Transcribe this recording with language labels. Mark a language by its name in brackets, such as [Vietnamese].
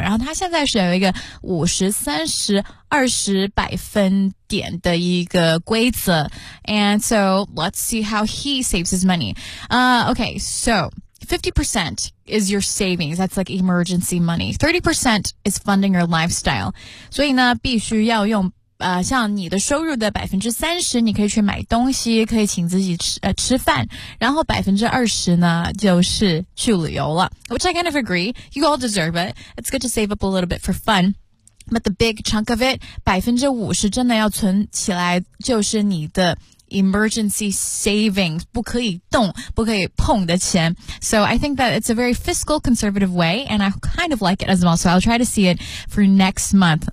[Chinese] 然后他现在是有一个50-30-20百分点的一个规则。 [English] And so, let's see how he saves his money. Okay, so, 50% is your savings. That's like emergency money. 30% is funding your lifestyle. [Chinese] 所以呢，必须要用像你的收入的30%，你可以去买东西，可以请自己吃饭，然后20%呢，就是去旅游了。 [English] Which I kind of agree. You all deserve it. It's good to save up a little bit for fun. But the big chunk of it, [Chinese] 50%真的要存起来，就是你的 emergency savings, 不可以动，不可以碰的钱。 [English] So I think that it's a very fiscal conservative way, and I kind of like it as well. So I'll try to see it for next month.